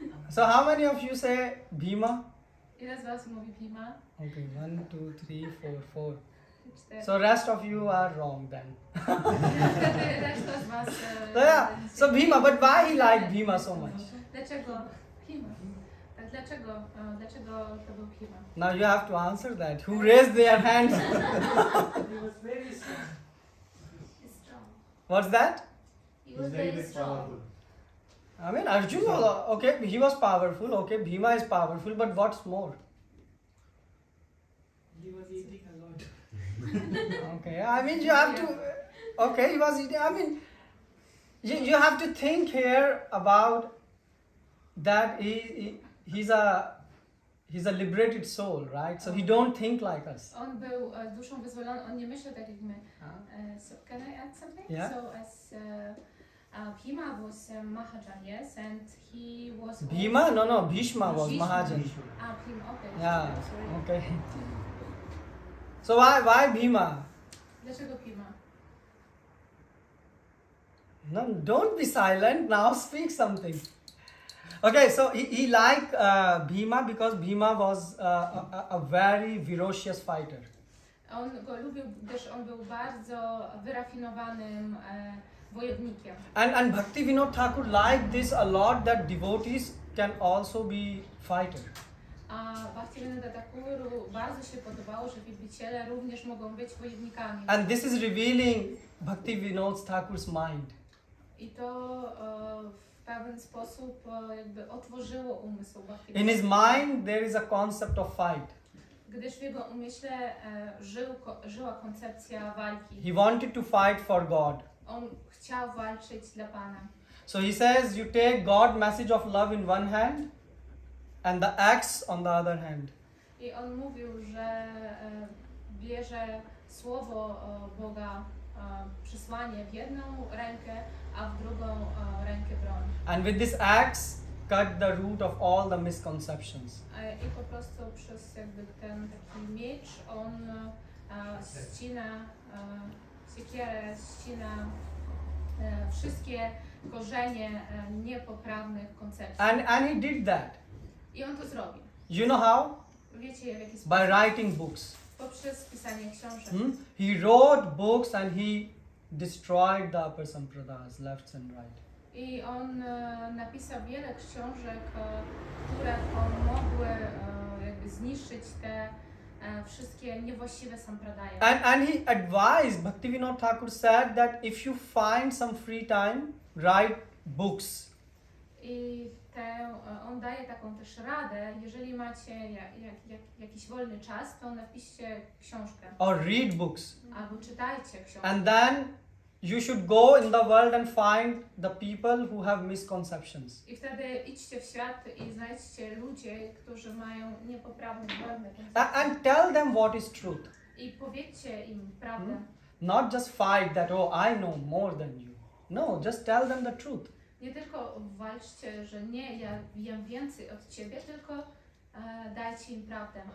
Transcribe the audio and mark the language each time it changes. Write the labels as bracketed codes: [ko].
[en] So how many of you say Bhima? [pl] Ile z Was mówi Bhima? [en] Okay, 1, 2, 3, 4. 4. So rest of you are wrong then. [pl] Wtedy reszta z Was... [en] So yeah, so Bhima, but why he liked Bhima so much? [pl] Dlaczego Bhima? Tak, dlaczego to był Bhima? [en] Now you have to answer that. Who raised their hands? He was very strong. What's that? He was very powerful. I mean, Arjun was, okay, he was powerful, okay, Bhima is powerful, but what's more? He was eating a lot. Okay, I mean, you have to, okay, he was eating, I mean, you have to think here about that he's a liberated soul, right? So he don't think like us. [pl] On był duszą wyzwoloną, on nie myślał tak jak my. [en] So can I add something? Yeah. So as Bhima was Mahajan, yes, and he was... Bhima? No, Bhishma was Bhishma. Mahajan. Bhima, okay. Yeah, Sorry. okay. So why Bhima? [pl] Dlaczego Bhima? [en] No, don't be silent, now speak something. Okay, so he liked Bhima because Bhima was a very ferocious fighter. [pl] On go lubił, gdyż on był bardzo wyrafinowanym wojownikiem. [en] And Bhaktivinoda Thakur liked this a lot, that devotees can also be fighter. [pl] A Bhaktivinoda Thakuru bardzo się podobało, że wielbiciele również mogą być wojownikami. [en] And this is revealing Bhaktivinoda Thakur's mind. [pl] I to w pewien sposób jakby otworzyło umysł [en] In [pl] Bhaktivinoda. [en] his mind there is a concept of fight. [pl] Gdyż w jego umyśle żyła koncepcja walki. [en] He wanted to fight for God. [pl] On chciał walczyć dla Pana. [en] So he says you take God's message of love in one hand and the axe on the other hand. [pl] I on mówił, że bierze słowo Boga, przesłanie w jedną rękę, a w drugą rękę broń. [en] And with this axe cut the root of all the misconceptions. [pl] I po prostu przez jakby ten taki miecz on ścina, siekierę ścina wszystkie korzenie niepoprawnych koncepcji. [en] And he did that. [pl] I on to zrobił. [en] You know how? [pl] Wiecie w jaki sposób? [en] By writing books. [pl] Poprzez pisanie książek. [en] He wrote books and he destroyed the upper sampradas, left and right. [pl] I on napisał wiele książek, które mogły jakby zniszczyć te wszystkie niewłaściwe sampradaya. [en] And he advised, Bhaktivinoda Thakur said that if you find some free time, write books. [pl] I on daje taką też radę, jeżeli macie jakiś wolny czas, to napiszcie książkę. [en] Or read books. [pl] Albo czytajcie książkę. [en] And then you should go in the world and find the people who have misconceptions. [pl] I wtedy idźcie w świat i znajdźcie ludzie, którzy mają niepoprawne, błędne koncepcje. [en] And tell them what is truth. [pl] I powiedzcie im prawdę. [en] Not just fight that, oh, I know more than you. No, just tell them the truth. [pl] Nie tylko walczcie, że nie, ja wiem więcej od ciebie, tylko dajcie im prawdę.